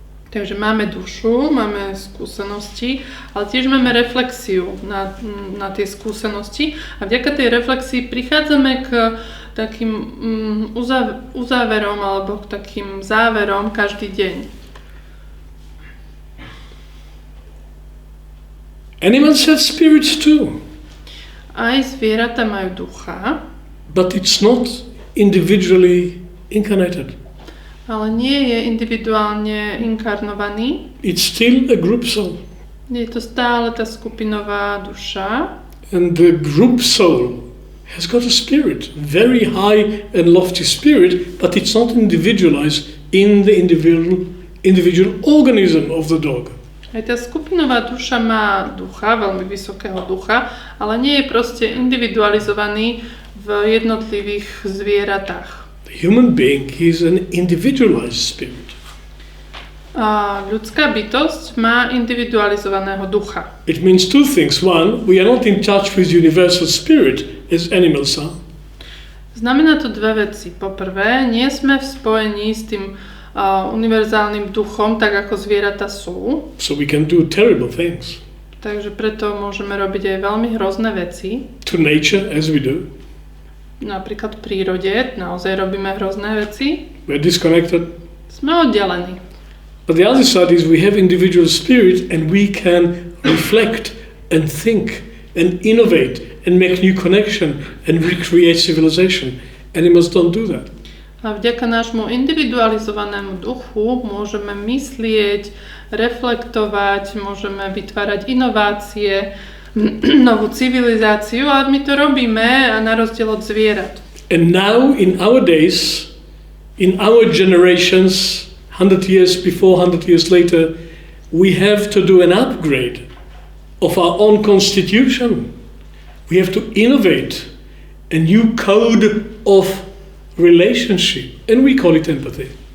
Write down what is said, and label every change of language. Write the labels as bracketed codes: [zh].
[sk] Takže máme dušu, máme skúsenosti, ale tiež máme reflexiu na tie skúsenosti a vďaka tej reflexii prichádzame k takým uzáverom alebo k takým záverom každý deň. [en] Animals have spirits too. [sk] Aj zvieratá majú ducha. [en] But it's not individually incarnated. [sk] Ale nie je individuálne inkarnovaný. [en] It's still a group soul. [sk] Je to stále tá skupinová duša. [en] And the group soul has got a spirit, very high and lofty spirit, but it's not individualized in the individual organism of the dog. [sk] Aj tá skupinová duša má ducha, veľmi vysokého ducha, ale nie je proste individualizovaný v jednotlivých zvieratách. [en] The human being is an individualized spirit. [sk] ľudská bytosť má individualizovaného ducha. [en] It means two things. One, we are not in touch with universal spirit as animals are. [sk] Znamená to dve veci. Po prvé, nie sme v spojení s tým univerzálnym duchom, tak ako zvieratá sú. [en] So we can do terrible things. [sk] Takže preto môžeme robiť aj veľmi hrozné veci. [en] To nature, as we do. [sk] Napríklad v prírode naozaj robíme hrozné veci. [en] We're disconnected. [sk] Sme oddelení. [en] But the other side is we have individual spirit and we can reflect and think and innovate and make new connection and recreate civilization. Animals don't do that. [sk] A vďaka nášmu individualizovanému duchu môžeme myslieť, reflektovať, môžeme vytvárať inovácie, novú civilizáciu, ale my to robíme a na rozdiel od zvierat. [en] And now in our days, in our generations, 100 years before, 100 years later, we have to do an upgrade of our own constitution. We have to innovate a new code of relationship, and we call it empathy.